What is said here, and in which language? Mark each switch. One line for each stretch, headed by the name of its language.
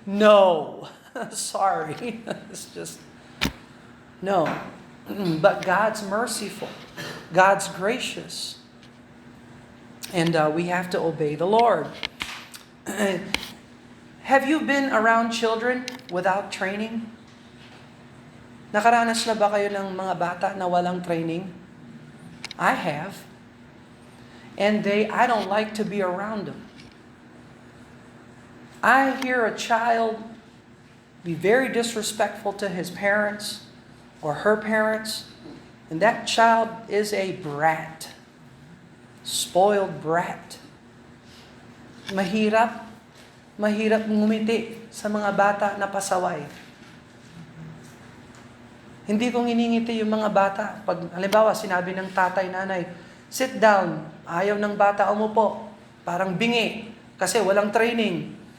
English: No. Sorry. It's just, no. But God's merciful. God's gracious. And we have to obey the Lord. Have you been around children without training?
Filipino: Nakaranas na ba kayo ng mga bata na walang training?
English: I have. And I don't like to be around them. I hear a child be very disrespectful to his parents or her parents, and that child is a brat. Spoiled brat.
Filipino: Mahirap ngumiti sa mga bata na pasaway. Hindi ko nginingiti yung mga bata. Pag, halimbawa, sinabi ng tatay, nanay,
English: sit down.
Filipino: Ayaw ng bata umupo. Parang bingi. Kasi walang training.